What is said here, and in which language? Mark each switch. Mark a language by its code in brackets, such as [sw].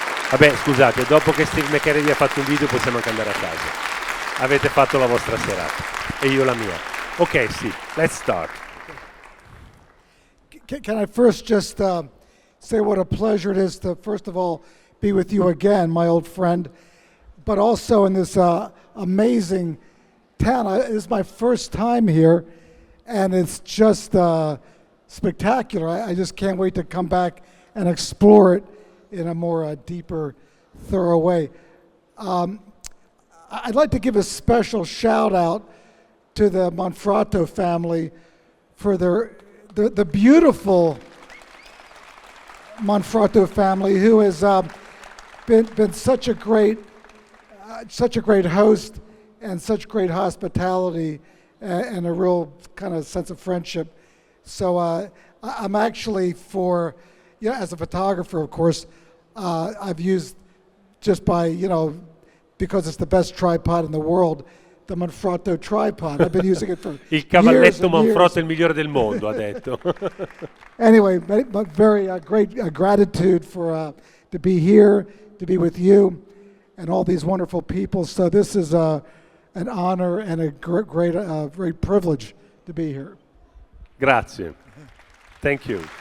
[it] Vabbè, scusate, dopo che Steve McCarry vi ha fatto un video possiamo anche andare a casa. Avete fatto la vostra serata e io la mia. [en] Ok, Steve, let's start. Can I first just say what a pleasure it is to, first of all, be with you again, my old friend, but also in this amazing town. This is my first time here, and it's just spectacular. I just can't wait to come back and explore it in a more deeper, thorough way. I'd like to give a special shout out to the Monfratto family for the beautiful Monfratto family, who has been such a great host and such great hospitality and a real kind of sense of friendship. So I'm actually as a photographer, of course, I've used just because it's the best tripod in the world, the Monfratto tripod. I've been using it for [it] Il cavalletto Monfratto [en] years. [it] è il migliore del mondo, ha detto. [en] Anyway, but very great gratitude for to be here, to be with you, and all these wonderful people. So this is an honor and a great privilege to be here. [it] Grazie. [en] Thank you.